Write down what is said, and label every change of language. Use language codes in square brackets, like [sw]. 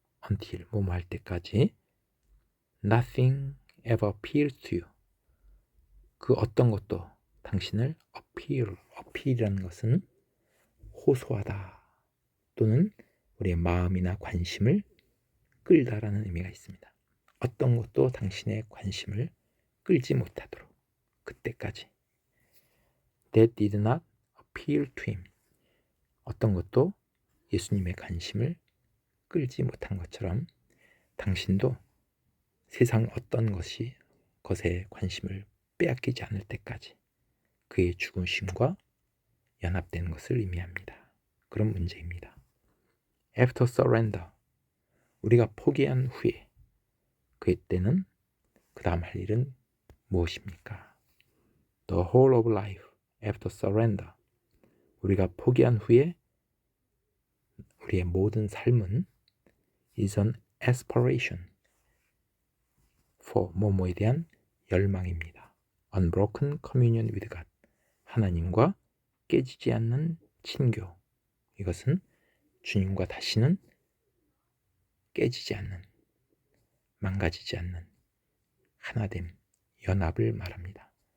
[en] until, [ko] 뭐뭐 할 때까지 [en] nothing ever appears to you. [ko] 그 어떤 것도 당신을 appeal이라는 것은 호소하다 또는 우리의 마음이나 관심을 끌다라는 의미가 있습니다. 어떤 것도 당신의 관심을 끌지 못하도록 그때까지. [en] That did not appeal to him. [ko] 어떤 것도 예수님의 관심을 끌지 못한 것처럼 당신도 세상 어떤 것에 관심을 빼앗기지 않을 때까지 그의 죽으심과 연합된 것을 의미합니다. 그런 문제입니다. [en] After surrender, [ko] 우리가 포기한 후에 그때는 그 다음 할 일은 무엇입니까? [en] The whole of life after surrender, [ko] 우리가 포기한 후에 우리의 모든 삶은 [en] is an aspiration for [ko] 뭐뭐에 대한 열망입니다. [en] Unbroken communion with God, [ko] 하나님과 깨지지 않는 친교. 이것은 주님과 다시는 깨지지 않는, 망가지지 않는 하나됨, 연합을 말합니다.